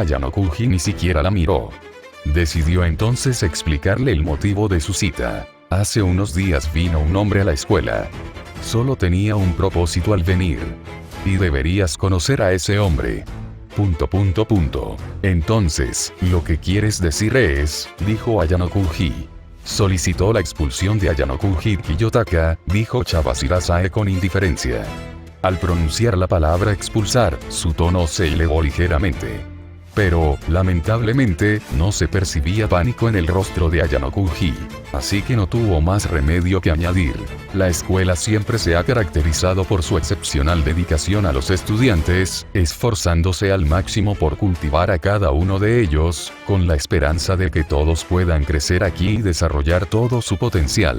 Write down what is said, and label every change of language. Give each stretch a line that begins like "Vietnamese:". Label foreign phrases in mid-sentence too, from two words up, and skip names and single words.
Spanish: Ayano-Kuji ni siquiera la miró. Decidió entonces explicarle el motivo de su cita. Hace unos días vino un hombre a la escuela. Solo tenía un propósito al venir. Y deberías conocer a ese hombre. Entonces, lo que quieres decir es, dijo Ayano-Kuji. Solicitó la expulsión de Ayano-Kuji Kiyotaka, dijo Chabashirasae con indiferencia. Al pronunciar la palabra expulsar, su tono se elevó ligeramente. Pero, lamentablemente, no se percibía pánico en el rostro de Ayano Kuji. Así que no tuvo más remedio que añadir. La escuela siempre se ha caracterizado por su excepcional dedicación a los estudiantes, esforzándose al máximo por cultivar a cada uno de ellos, con la esperanza de que todos puedan crecer aquí y desarrollar todo su potencial.